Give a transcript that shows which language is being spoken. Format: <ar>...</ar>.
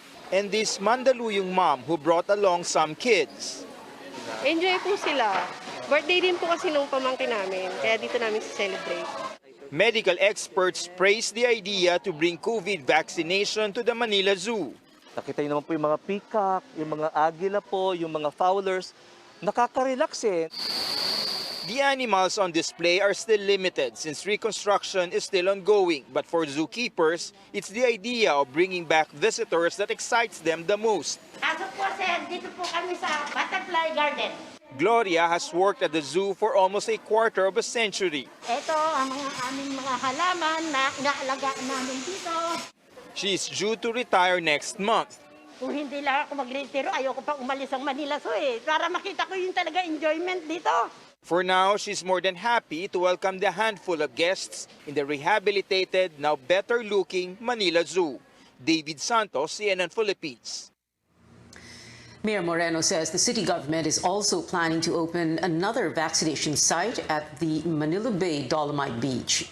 <en>And this Mandaluyong mom who brought along some kids.</en> <tl>Enjoy po sila. Birthday din po kasi nung pamangkin namin, kaya dito namin celebrate.</tl> <en>Medical experts praise the idea to bring COVID vaccination to the Manila Zoo.</en> <tl>Nakita niyo naman po yung mga peacock, yung mga agila po, yung mga fowlers. Nakaka-relax eh.</tl> <en>The animals on display are still limited since reconstruction is still ongoing. But for zookeepers, it's the idea of bringing back visitors that excites them the most.</en> <tl>Aso po sir, dito po kami sa Butterfly Garden.</tl> <en>Gloria has worked at the zoo for almost a quarter of a century.</en> <tl>Ito ang aming mga halaman na inaalagaan namin dito.</tl> <en>She is due to retire next month.</en> <tl>Kung hindi lang ako mag-retiro, ayoko pa umalis ang Manila Zoo eh. Para makita ko yung talaga enjoyment dito.</tl> <en>For now, she's more than happy to welcome the handful of guests in the rehabilitated, now better-looking Manila Zoo. David Santos, CNN Philippines. Mayor Moreno says the city government is also planning to open another vaccination site at the Manila Bay Dolomite Beach.</en>